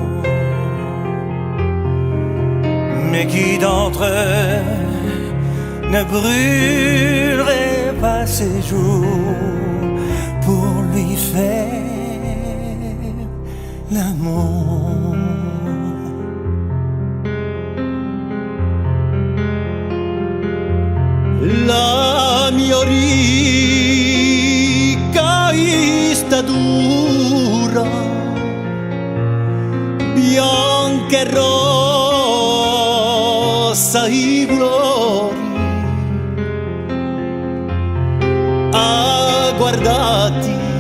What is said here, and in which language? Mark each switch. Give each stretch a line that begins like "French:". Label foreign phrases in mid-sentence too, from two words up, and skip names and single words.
French: Mais qui d'entre eux ne brûlerait pas ses jours pour lui faire l'amour?
Italian: La mia ricca statura, bianca e rossa i colori, a guardati